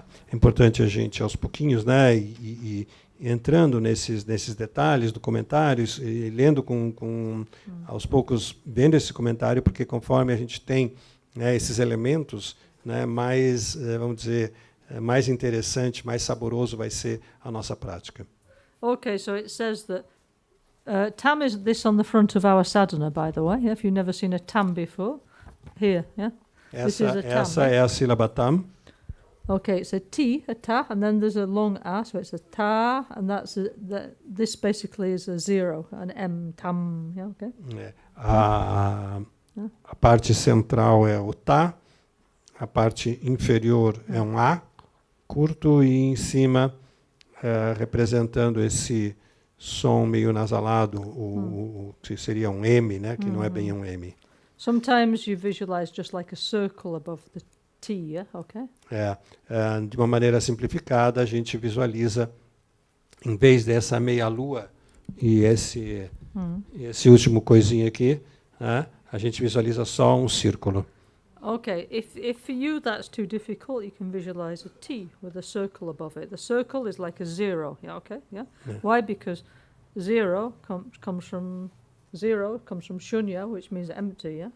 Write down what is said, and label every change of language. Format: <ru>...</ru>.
<pt>É importante a gente, aos pouquinhos, né, e entrando nesses detalhes do comentário, e lendo aos poucos, vendo esse comentário, porque conforme a gente tem, né, esses elementos, né, mais, vamos dizer, mais interessante, mais saboroso vai ser a nossa prática.</pt> <en>Okay, so it says that tam is this on the front of our sadhana, by the way. If you've never seen a tam before, here, yeah.</en> <pt>Essa é a sílaba tam.</pt> <en>Okay, it's a T, a ta, and then there's a long A, so it's a ta, and this basically is a zero, an M, tam, yeah, okay?</en> <pt>A parte central é o ta, a parte inferior é um A, curto, e em cima, representando esse som meio nasalado, que seria um M, né, que não é bem um M.</pt> <en>Sometimes you visualize just like a circle above the T, yeah? Okay.</en> <pt>De uma maneira simplificada, a gente visualiza, em vez dessa meia-lua e esse último coisinho aqui, né, a gente visualiza só um círculo.</pt> <en>Okay, if for you that's too difficult, you can visualize a T with a circle above it. The circle is like a zero, yeah, okay, yeah? Why? Because zero comes from shunya, which means empty, yeah?</en>